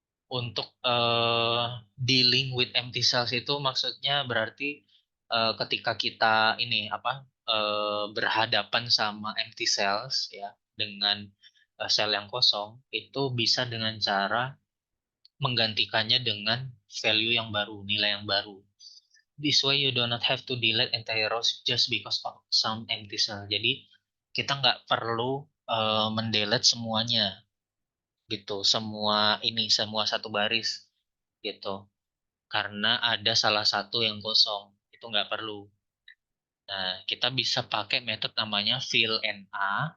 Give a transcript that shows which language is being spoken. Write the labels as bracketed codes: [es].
[id] Untuk [en] dealing with empty cells [id] itu maksudnya berarti ketika kita ini apa berhadapan sama empty cells ya dengan sel yang kosong itu bisa dengan cara menggantikannya dengan value yang baru, nilai yang baru. [en] This way you do not have to delete entire rows just because of some empty cell. [id] Jadi kita nggak perlu mendelete semuanya gitu, semua satu baris gitu. Karena ada salah satu yang kosong, itu nggak perlu. Nah, kita bisa pakai metode namanya fill NA.